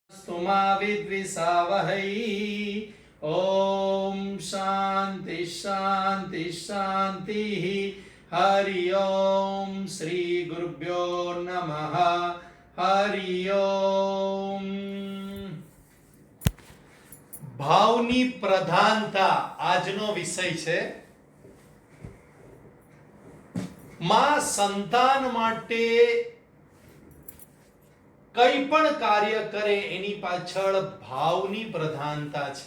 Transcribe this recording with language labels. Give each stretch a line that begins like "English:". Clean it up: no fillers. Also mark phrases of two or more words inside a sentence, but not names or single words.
Sanskrit: तेजस्विनावधीतमस्तु मा विद्विषावहै। ओम शांति शांति शांति। हरि ओम श्री गुरुभ्यो नमः। हरि ओम।
Gujarati: ભાવની પ્રધાનતા આજનો વિષય છે। માં સંતાન માટે કંઈ પણ કાર્ય કરે એની પાછળ ભાવની પ્રધાનતા છે।